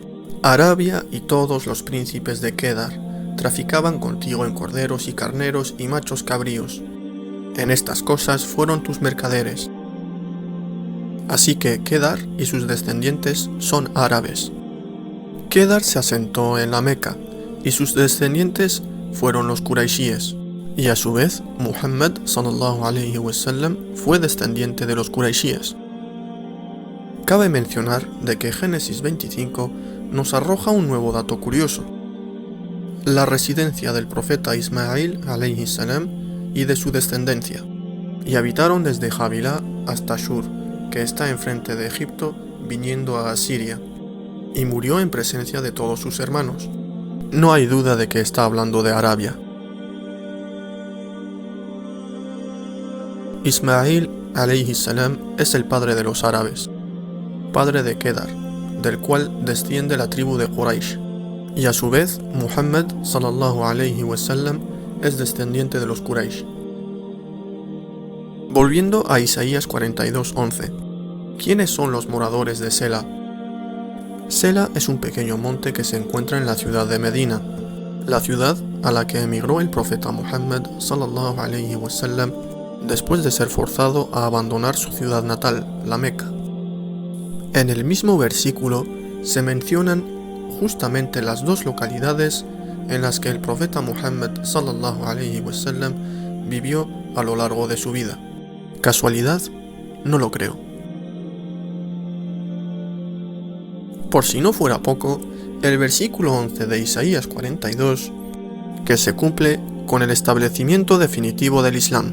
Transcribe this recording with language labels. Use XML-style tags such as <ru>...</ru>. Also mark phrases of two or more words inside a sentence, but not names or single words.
<es>Arabia y todos los príncipes de Kedar traficaban contigo en corderos y carneros y machos cabríos. En estas cosas fueron tus mercaderes. Así que Kedar y sus descendientes son árabes. Kedar se asentó en la Meca y sus descendientes fueron los Quraishíes. Y a su vez, Muhammad</es> <ar>صلى الله عليه وسلم</ar> <es>fue descendiente de los Quraishíes. Cabe mencionar de que Génesis 25 nos arroja un nuevo dato curioso: la residencia del profeta Ismail</es> <ar>عليه السلام</ar> <es>y de su descendencia, y habitaron desde Javilá hasta Shur, que está enfrente de Egipto, viniendo a Asiria, y murió en presencia de todos sus hermanos. No hay duda de que está hablando de Arabia. Ismail</es> <ar>عليه السلام</ar> <es>es el padre de los árabes, padre de Kedar, del cual desciende la tribu de Quraysh, y a su vez Muhammad</es> <ar>صلى الله عليه وسلم</ar> <es>es descendiente de los Quraysh. Volviendo a Isaías 42:11, ¿Quiénes son los moradores de Sela? Sela es un pequeño monte que se encuentra en la ciudad de Medina, la ciudad a la que emigró el profeta Muhammad</es> <ar>صلى الله عليه وسلم</ar> <es>después de ser forzado a abandonar su ciudad natal, la Meca. En el mismo versículo se mencionan justamente las dos localidades en las que el profeta Muhammad</es> <ar>صلى الله عليه وسلم</ar> <es>vivió a lo largo de su vida. ¿Casualidad? No lo creo. Por si no fuera poco, el versículo 11 de Isaías 42, que se cumple con el establecimiento definitivo del Islam.</es>